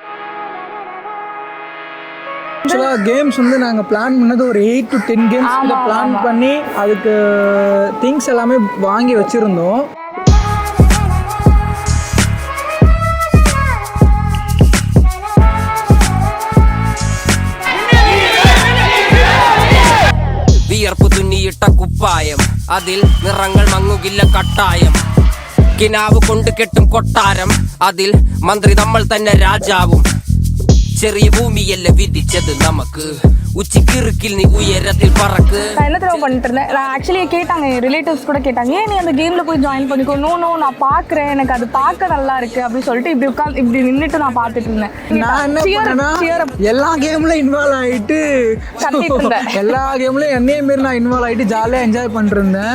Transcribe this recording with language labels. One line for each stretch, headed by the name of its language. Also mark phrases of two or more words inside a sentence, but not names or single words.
Tamil: ஆக்சுவலாக கேம்ஸ் வந்து நாங்கள் பிளான் பண்ணது ஒரு 8 to 10 கேம்ஸ் பிளான் பண்ணி அதுக்கு திங்ஸ் எல்லாமே வாங்கி வச்சுருந்தோம்.
Malayalam: വിയർപ്പു തുന്നിയിട്ട കുപ്പായം അതിൽ നിറങ്ങൾ മങ്ങുകില്ല കട്ടായം കിനാവ് കൊണ്ട് കെട്ടും കൊട്ടാരം അതിൽ മന്ത്രി നമ്മൾ തന്നെ രാജാവും ചെറിയ ഭൂമിയല്ല വിധിച്ചത് നമുക്ക്
Tamil: உச்சிக்கிருக்கில் நீ உயரத்தில் பறக்கு. நான் என்ன தெரியும் பண்ணிட்டு இருந்தேன், நான் ஆக்சுவலி கேட்டாங்க என் ரிலேட்டிவ்ஸ் கூட கேட்டாங்க, ஏன் நீ அந்த கேமில் போய் ஜாயின் பண்ணிக்கோ. நோ நான் பார்க்குறேன், எனக்கு அது பார்க்க நல்லா இருக்கு அப்படின்னு சொல்லிட்டு இப்படி நின்றுட்டு நான் பார்த்துட்டு இருந்தேன். நான் என்ன பண்ணேன்னா எல்லா கேம்லையும் இன்வால்வ் ஆகிட்டு எல்லா கேம்லையும் என்னையே மாரி நான் இன்வால்வ் ஆகிட்டு ஜாலியாக என்ஜாய் பண்ணிருந்தேன்.